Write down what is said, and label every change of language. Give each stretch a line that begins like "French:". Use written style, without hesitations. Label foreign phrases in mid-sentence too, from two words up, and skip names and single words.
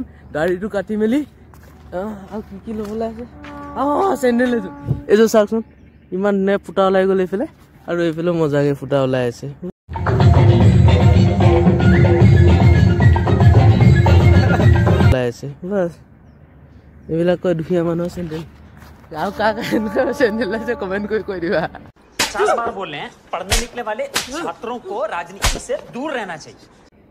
Assamese: দাড়িটো কাটি মেলি আৰু কি ল'বলৈ আছে, চেণ্ডেল এইযোৰ চাওকচোন ইমান ধুনীয়া ফুটা ওলাই গ'ল এইফালে, আৰু এইফালে মজাকে ফুটা ওলাই আছে। বাছ এইবিলাক কয় দুখীয়া মানুহৰ চেণ্ডেল। আৰু কাক চেণ্ডেল আছে কমেণ্ট কৰি কৈ দিবা।
Hindi: 50 बार बोल रहे हैं पढ़ने निकले वाले छात्रों को राजनीति से दूर रहना चाहिए।